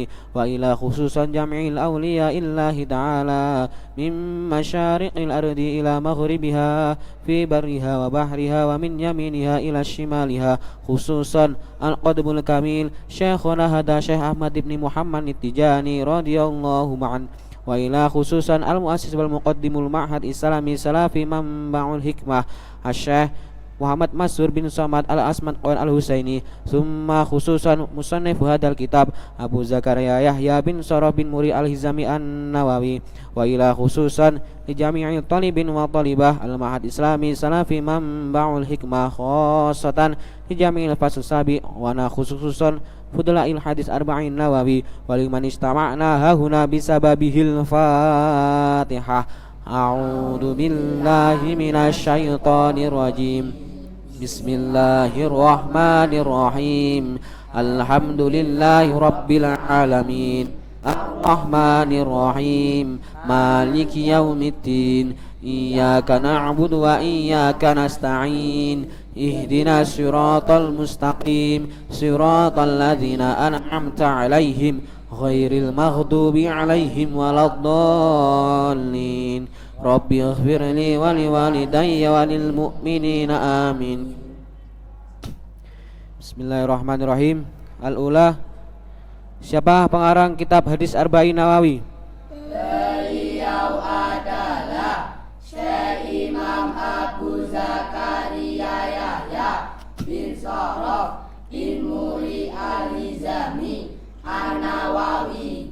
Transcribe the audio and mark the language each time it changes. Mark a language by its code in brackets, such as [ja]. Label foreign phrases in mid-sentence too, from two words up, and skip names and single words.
[ar] وإلى خصوصا جميع أولياء الله تعالى من مشارق الأرض إلى مغربها في برها وبحرها ومن يمينها إلى شمالها. خصوصا القطب الكامل شيخنا هذا شيخ أحمد بن محمد التجاني رضي الله عنه. وإلى خصوصا المؤسس والمقدم المعهد الإسلامي السلفي منبع الحكمة شيخ محمد مسرور بن صمد الأسمن الحسيني. ثم خصوصا مصنف هذا الكتاب أبو زكريا يحيى بن شرف بن مري الحزامي النووي. وإلى خصوصا لجميع طالبين وطالبة المعهد الإسلامي السلفي منبع الحكمة خاصة لجميع الفصل السابع ونا خصوصا فضلاء حديث أربعين نووي ولمن استمعنا ههنا بسببه الفاتحة. أعوذ بالله من الشيطان الرجيم. بسم الله الرحمن الرحيم. الحمد لله رب العالمين. الرحمن الرحيم. مالك يوم الدين. إياك نعبد وإياك نستعين. اهدنا الصراط المستقيم صراط الذين أنعمت عليهم غير المغضوب عليهم ولا الضالين. رب اغفر لي ولوالدي وللمؤمنين آمين. بسم الله الرحمن الرحيم. الأولى, [id] siapa pengarang kitab hadis Arba'in Nawawi? Beliau adalah Syekh Imam Abu Zakaria Yahya bin Saraf bin Muri al-Hizami an-Nawawi.